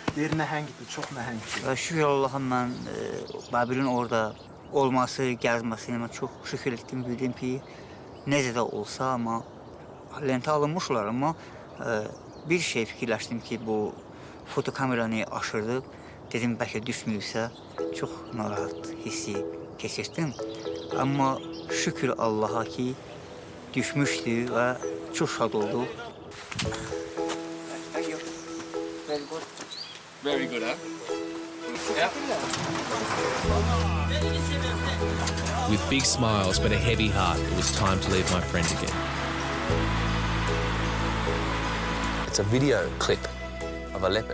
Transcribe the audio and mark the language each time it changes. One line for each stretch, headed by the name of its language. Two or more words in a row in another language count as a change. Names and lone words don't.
Turkish: Şükür Allah'ım ben Babil'in orada olması, gezmesine çok şükür ettim.
Azerbaijani: Bildim ki necə də olsa ama lentə alınmışlar ama bir şey fikirləşdim ki bu fotokameranı aşırdıq. Dedim bəlkə düşməyibsə çox narahat hissi keçirdim. Ama şükür Allah'a ki düşmüşdü və çox şad olduq.
English: Very good, huh? Yeah. With big smiles but a heavy heart, it was time to leave my friend again. It's a video clip of a leopard.